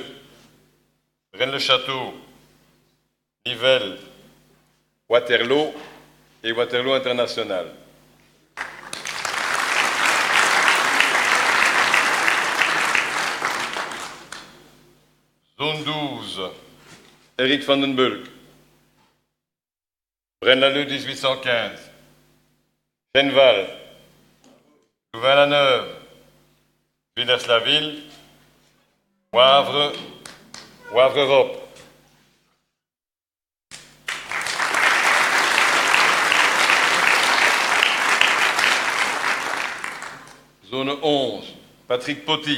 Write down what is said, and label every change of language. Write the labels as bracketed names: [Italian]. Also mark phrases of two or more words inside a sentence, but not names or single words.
[French] Rennes-le-Château. Nivelles. Waterloo et Waterloo International. Zone 12, Eric van den Bulk. Braine-l'Alleud 1815. Genval. Louvain-la-Neuve. Villers-la-Ville. Wavre. Wavre-Europe. Zone 11, Patrick Poty.